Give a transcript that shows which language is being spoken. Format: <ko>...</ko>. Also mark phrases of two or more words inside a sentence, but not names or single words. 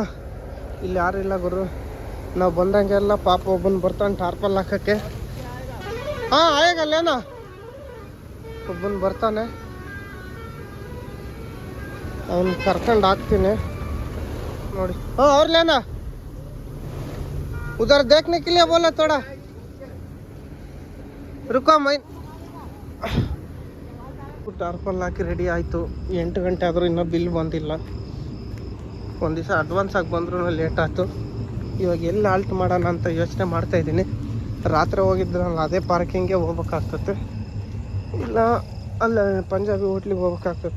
<kn>ಇಲ್ಲಿ ಯಾರು ಇಲ್ಲ ಗುರು, ನಾವು ಬಂದಂಗೆಲ್ಲ ಪಾಪ ಒಬ್ಬನು ಬರ್ತಾನೆ ಟಾರ್ಪಲ್ ಹಾಕೋಕ್ಕೆ. ಹಾಂ ಆಗಲ್ಲೇನ ಒಬ್ಬನು ಬರ್ತಾನೆ, ಅವನು ಕರ್ಕೊಂಡು ಹಾಕ್ತೀನಿ ನೋಡಿ.</kn> <hi>ಹಾಂ और लेना उधर देखने के लिए बोला थोड़ा रुको मैं.</hi> <kn>ಟಾರ್ಪಲ್ ಹಾಕಿ ರೆಡಿ ಆಯಿತು. 8 ಗಂಟೆ ಆದರೂ ಇನ್ನೂ ಬಿಲ್ ಬಂದಿಲ್ಲ. ಒಂದು ದಿವಸ ಅಡ್ವಾನ್ಸ್ ಆಗಿ ಬಂದ್ರೂ ಲೇಟ್ ಆಯಿತು. ಇವಾಗ ಎಲ್ಲಿ ಆಲ್ಟ್ ಮಾಡೋಣ ಅಂತ ಯೋಚನೆ ಮಾಡ್ತಾಯಿದ್ದೀನಿ. ರಾತ್ರಿ ಹೋಗಿದ್ರಲ್ಲ ಅದೇ ಪಾರ್ಕಿಂಗ್ಗೆ ಹೋಗ್ಬೇಕಾಗ್ತತೆ, ಇಲ್ಲ ಅಲ್ಲ ಪಂಜಾಬಿ ಹೋಟ್ಲಿಗೆ ಹೋಗ್ಬೇಕಾಗ್ತತೆ.</kn>